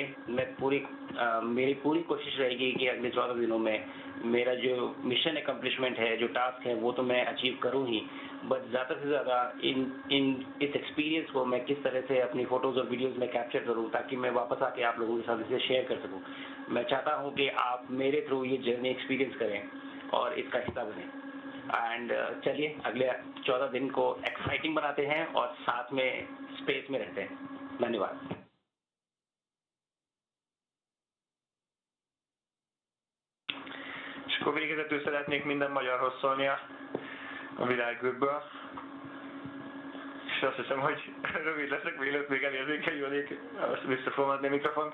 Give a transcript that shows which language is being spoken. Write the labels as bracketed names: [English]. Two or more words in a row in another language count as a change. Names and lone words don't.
[Hindi] मेरी पूरी कोशिश रहेगी कि अगले 14 दिनों में मेरा जो [English] mission accomplishment [Hindi] है, जो टास्क है, वो तो मैं अचीव करूं ही, बट ज़्यादा से ज़्यादा इस एक्सपीरियंस को मैं किस तरह से अपनी फ़ोटोज़ और वीडियोज़ में कैप्चर करूं, ताकि मैं वापस आके आप लोगों के साथ इसे शेयर कर सकूं। मैं चाहता हूं कि आप मेरे थ्रू ये जर्नी एक्सपीरियंस करें और इसका हिस्सा बनें। एंड चलिए अगले 14 दिन को एक्साइटिंग बनाते हैं और साथ में स्पेस में रहते हैं। धन्यवाद। [Hungarian] És akkor végezetül szeretnék minden magyarhoz szólni a világűrből. És azt hiszem, hogy rövid leszek, mielőtt még elérzékenyülnék, vissza fogom adni a mikrofont.